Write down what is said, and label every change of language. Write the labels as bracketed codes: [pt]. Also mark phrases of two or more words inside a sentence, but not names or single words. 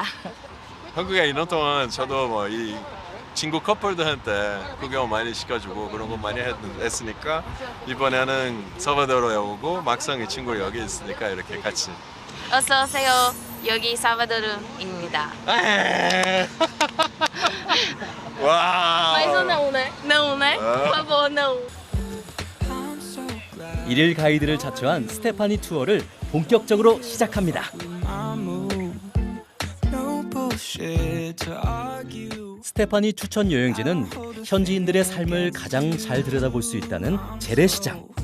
[ko] 한국에 있는 동안 저도 이 친구 커플들한테 구경 많이 시켜주고 그런 거 많이 했으니까 이번에는 살바도르에 오고 막상 이 친구 여기 있으니까 이렇게 같이. 어서 오세요. 여기 살바도르입니다. 와. [pt] Mas não, né? Não, né? Por favor, não. [ko] 일일 가이드를 자처한 스테파니 투어를 본격적으로 시작합니다. 스테파니 추천 여행지는 현지인들의 삶을 가장 잘 들여다볼 수 있다는 재래시장.